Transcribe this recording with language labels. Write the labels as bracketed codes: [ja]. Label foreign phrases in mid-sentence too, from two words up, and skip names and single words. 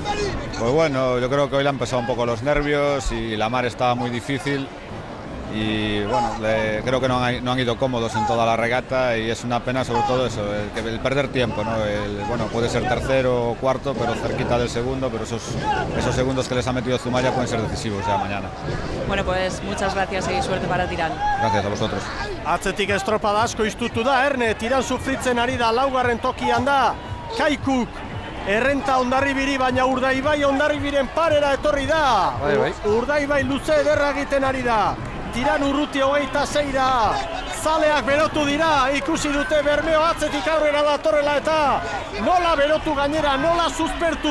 [es] Pues bueno, yo creo que hoy le han pesado un poco los nervios y la mar estaba muy difícil y bueno, creo que no han ido cómodos en toda la regata y es una pena sobre todo eso, el perder tiempo, ¿no? Bueno, puede ser tercero o cuarto, pero cerquita del segundo, pero esos segundos que les ha metido Zumaya pueden ser decisivos ya mañana. Bueno, pues muchas gracias y suerte para Tirán. Gracias a vosotros. [eu] Atzetik estropada asko iztutu da, Erne, Tirán sufritzen ari da, laugarren tokian da, Kaikuk errenta Hondarribiri, baina Urdaibai Hondarribiren parera etorri da. Urdaibai luze ederra egiten ari da. Tirán urruti 26-ra. Zaleak berotu dira, ikusi dute Bermeo atzetik aurrera datorrela eta nola berotu gainera, nola suspertu.